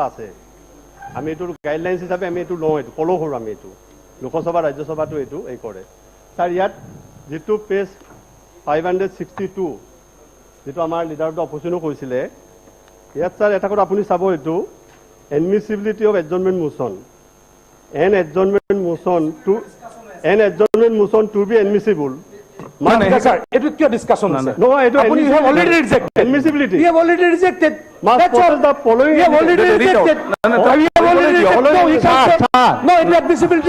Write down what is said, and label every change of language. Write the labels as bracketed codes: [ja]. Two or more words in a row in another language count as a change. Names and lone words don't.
[as] আছে আমি এইটো গাইডলাইনছ হিচাপে আমি এইটো লওঁ এইটো ফ'ল' কৰোঁ আমি এইটো লোকসভা ৰাজ্যসভাটো এইটো এই কৰে স্যাৰ ইয়াত যিটো পেজ 562 যেটো আমাৰ [en] leader of the opposition [as] কৈছিলে ইয়াত স্যাৰ এটা কথা আপুনি চাব এইটো [en] admissibility of adjournment motion an adjournment motion to be admissible [as] মানে স্যার এটো কিয় ডিসকাশন আছে নো এটো [en] আপনি have already rejected এডমিছিবিলিটি you have already rejected must follow the following you have already rejected No, it is admissibility.